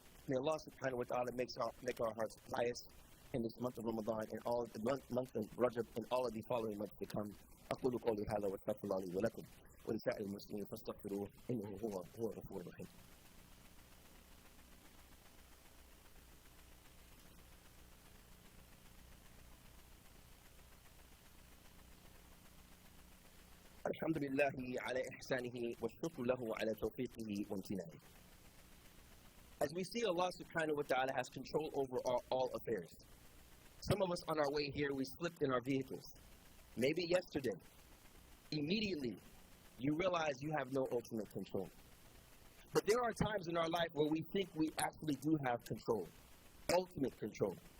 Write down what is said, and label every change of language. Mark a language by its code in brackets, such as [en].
[en] May Allah subhanahu wa ta'ala make our hearts pious in this month of Ramadan and all the month of Rajab and all of the following months to come. [ar] أقول قولي هذا واستغفر الله لي ولكم ولسائر المسلمين فاستغفروه إنه هو الغفور الرحيم. الحمد لله على إحسانه والشكر له على توفيقه وامتنانه. [en] As we see, Allah subhanahu wa ta'ala has control over all affairs. Some of us on our way here, we slipped in our vehicles. Maybe yesterday. Immediately, you realize you have no ultimate control. But there are times in our life where we think we actually do have control, ultimate control.